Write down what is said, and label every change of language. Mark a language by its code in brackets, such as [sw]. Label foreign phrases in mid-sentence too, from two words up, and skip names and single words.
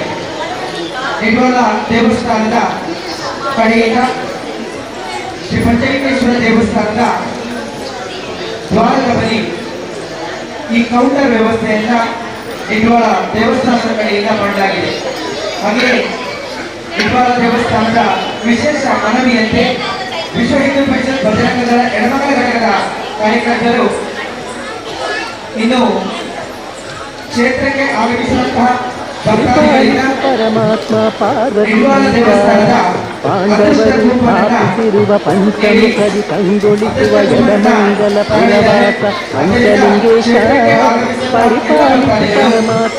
[kn] ನಿಡೋಳ ದೇವಸ್ಥಾನದ ಕಡೆಯಿಂದ ಶ್ರೀ ಪಂಚಲಿಂಗೇಶ್ವರ ದೇವಸ್ಥಾನದ ದ್ವಾರದ ಬಳಿ ಈ ಕೌಂಟರ್ ವ್ಯವಸ್ಥೆಯನ್ನ ನಿಡೋಳ ದೇವಸ್ಥಾನದ ಕಡೆಯಿಂದ ಮಾಡಲಾಗಿದೆ. ಹಾಗೆ ನಿಡೋಳ ದೇವಸ್ಥಾನದ ವಿಶೇಷ ಮನವಿಯಂತೆ ವಿಶ್ವ ಹಿಂದೂ ಪರಿಷತ್ ಭದ್ರಾಂಗದ ಎಡಮಗಳ ಘಟಕದ ಕಾರ್ಯಕರ್ತರು ಇನ್ನು ಕ್ಷೇತ್ರಕ್ಕೆ ಆಗಮಿಸುವಂತಹ ಪರಮಾತ್ಮ ಪಾರ್ವತೀಂದ್ರ ಪಾಂಡವರು ಸ್ಥಾಪಿಸಿರುವ ಪಂಚಮುಖದಿ ಕಂಗೊಳಿಸುವ ಎಡಮಂಗಲ ಪುರವಾಸ ಪಂಚಲಿಂಗೇಶ ಪರಿಪಾಲಿಸಿ ಪರಮಾತ್ಮ